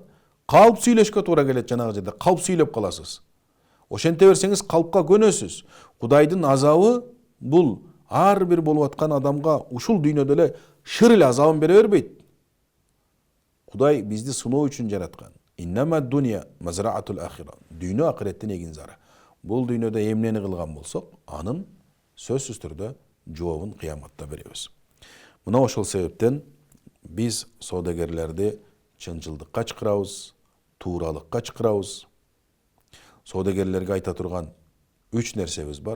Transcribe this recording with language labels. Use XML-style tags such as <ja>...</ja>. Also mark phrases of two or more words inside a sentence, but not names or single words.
<ky>Калп сүйлөшкө туура келет жанагы жерде. Калп сүйлөп каласыз. Ошенте берсеңиз калпка көнөсүз. Кудайдын азабы бул ар бир болуп аткан адамга ушул дүйнөдө эле шыр эле азабын бере бербейт. Кудай бизди сыноо үчүн жараткан.</ky> <ar>إنما الدنيا مزرعة الآخرة.</ar> <ky>Дүйнө акыреттин эгинзары. Бул дүйнөдө эмнени кылган болсок, анын сөзсүз түрдө жообун кыяматта беребиз. Мына ошол себептен биз соодагерлерди чынчылдыкка чакырабыз, тууралыкка чакырабыз. Соодагерлерге айта турган 3 нерсебиз бар.</ky>